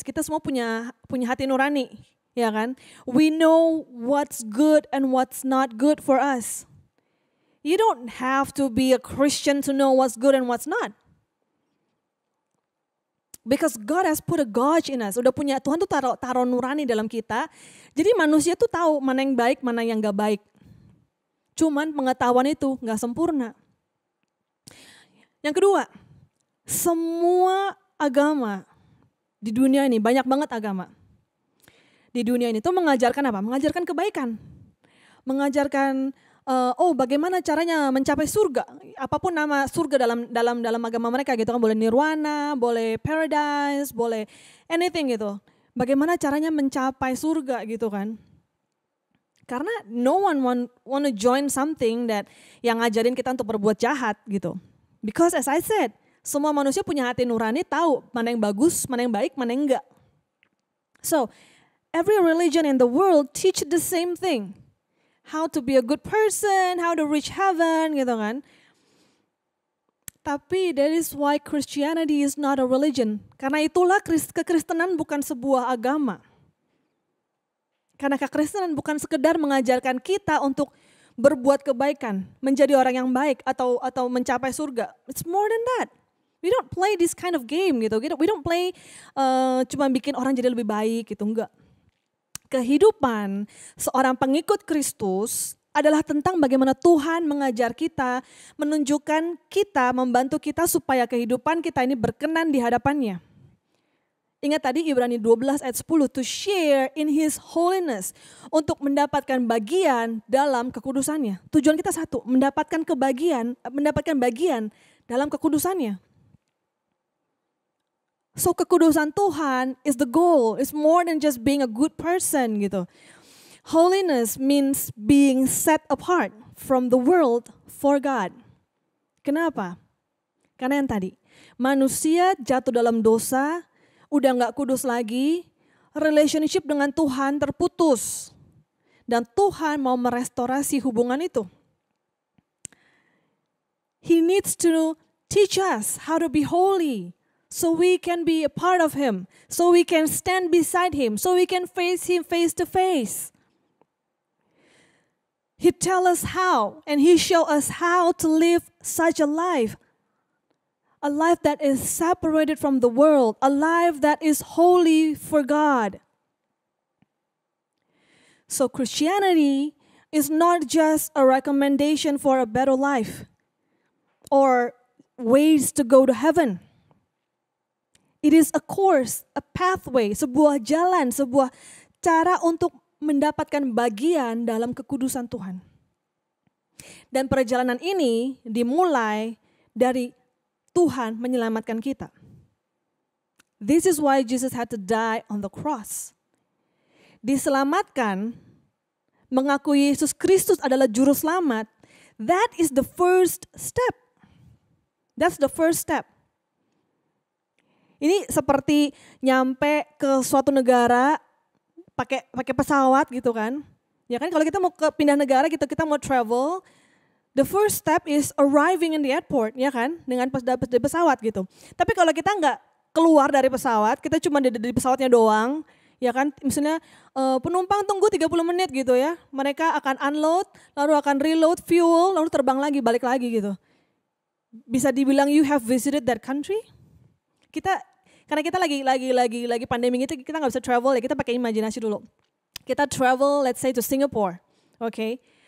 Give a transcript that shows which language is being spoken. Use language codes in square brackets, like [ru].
[id] Kita semua punya hati nurani, ya kan? [en] We know what's good and what's not good for us. You don't have to be a Christian to know what's good and what's not. Because God has put a gauge in us. [id] Tuhan tuh taruh nurani dalam kita. Jadi manusia tuh tahu mana yang baik, mana yang gak baik. Cuman pengetahuan itu gak sempurna. Yang kedua, Semua agama di dunia ini, banyak banget agama. Di dunia ini tuh mengajarkan apa? Mengajarkan kebaikan. Mengajarkan bagaimana caranya mencapai surga. Apapun nama surga dalam agama mereka gitu kan. Boleh nirwana, boleh paradise, boleh anything gitu. Bagaimana caranya mencapai surga gitu kan. Karena [en] no one want to join something that [id] yang ngajarin kita untuk berbuat jahat gitu. [en] Because as I said, [id] semua manusia punya hati nurani, tahu mana yang bagus, mana yang baik, mana yang enggak. [en] So, every religion in the world teach the same thing. How to be a good person, how to reach heaven gitu kan. Tapi that is why Christianity is not a religion. [id] Karena itulah kekristenan bukan sebuah agama. Karena kekristenan bukan sekedar mengajarkan kita untuk berbuat kebaikan, menjadi orang yang baik atau mencapai surga. [en] It's more than that. We don't play this kind of game gitu. We don't play cuma bikin orang jadi lebih baik gitu, enggak. [id] Kehidupan seorang pengikut Kristus adalah tentang bagaimana Tuhan mengajar kita, menunjukkan kita, membantu kita supaya kehidupan kita ini berkenan di hadapannya. Ingat tadi Ibrani 12 ayat 10, [en] to share in His holiness, [id] untuk mendapatkan bagian dalam kekudusannya. Tujuan kita satu, mendapatkan bagian dalam kekudusannya. [en] So [id] kekudusan Tuhan [en] is the goal, it's more than just being a good person gitu. Holiness means being set apart from the world for God. [id] Kenapa? Karena yang tadi, manusia jatuh dalam dosa, udah gak kudus lagi, relationship dengan Tuhan terputus. Dan Tuhan mau merestorasi hubungan itu. [en] He needs to teach us how to be holy. So we can be a part of Him. So we can stand beside Him. So we can face Him face to face. He tell us how. And He show us how to live such a life. A life that is separated from the world. A life that is holy for God. So Christianity is not just a recommendation for a better life. Or ways to go to heaven. It is a course, a pathway, [id] sebuah jalan, sebuah cara untuk mendapatkan bagian dalam kekudusan Tuhan. Dan perjalanan ini dimulai dari Tuhan menyelamatkan kita. [en] This is why Jesus had to die on the cross. [id] Diselamatkan, mengakui Yesus Kristus adalah juru selamat, [en] that is the first step. That's the first step. [id] Ini seperti nyampe ke suatu negara pakai pesawat gitu kan. Ya kan kalau kita mau pindah negara gitu, kita mau travel, [en] the first step is arriving in the airport, [id] ya kan, dengan di pesawat gitu. Tapi kalau kita nggak keluar dari pesawat, kita cuma di pesawatnya doang, ya kan, misalnya penumpang tunggu 30 menit gitu ya, mereka akan unload, lalu akan reload fuel, lalu terbang lagi, balik lagi gitu. Bisa dibilang [en] you have visited that country? [id] Karena kita lagi pandemi gitu, kita nggak bisa travel ya, kita pakai imajinasi dulu. [en] Kita travel, let's say to Singapore, okay?